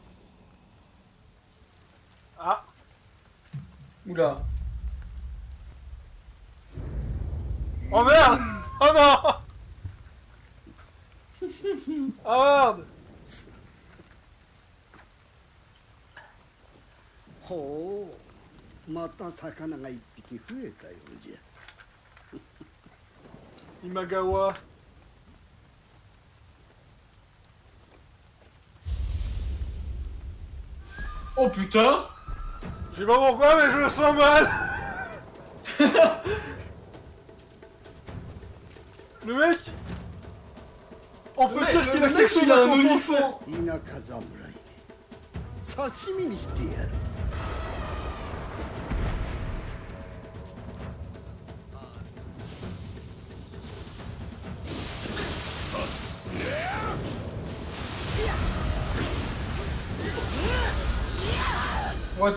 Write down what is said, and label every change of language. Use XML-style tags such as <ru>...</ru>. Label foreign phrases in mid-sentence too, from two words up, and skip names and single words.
<fr>Ah. Oula. Oh merde. Oh non. Oh merde.</fr> <ja>ほう、また魚が一匹増えたようじゃ。</ja> <fr>Imagawa. Oh putain. Je sais pas pourquoi, mais je me sens mal. Le mec. On peut dire qu'il a quelque chose à compenser.</fr> <ja>田舎侍、刺身にしてやる。</ja> <en>What?</en>